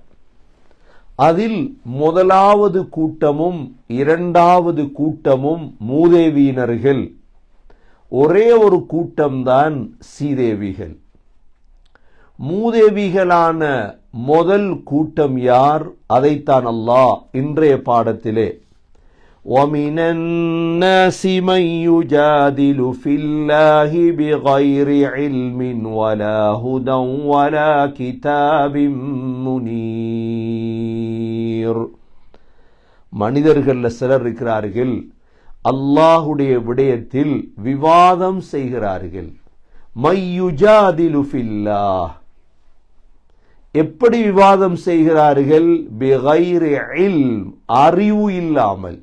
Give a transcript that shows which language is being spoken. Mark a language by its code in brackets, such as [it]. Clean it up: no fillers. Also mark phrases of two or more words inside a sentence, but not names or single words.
[ta] அதில் முதலாவது கூட்டமும் 2வது கூட்டமும் மூதேவியினர்கள், ஒரே ஒரு கூட்டம்தான் சீதேவிகள். மூதேவிகளான முதல் கூட்டம் யார்? அதைத்தான் அல்லாஹ் இன்றைய பாடத்திலே [ar] وَمِنَ النَّاسِ مَن يُجَادِلُ فِي اللَّهِ بِغَيْرِ عِلْمٍ وَلَا هُدًى وَلَا كِتَابٍ مُنِيرٍ. [ta] மனிதர்கள் சிலர் இருக்கிறார்கள், அல்லாஹ்வுடைய விடயத்தில் விவாதம் செய்கிறார்கள். [ar] من يجادل في الله, [ta] எப்படி விவாதம் செய்கிறார்கள்? [ar] بغير علم, [ta] அறிவு இல்லாமல்.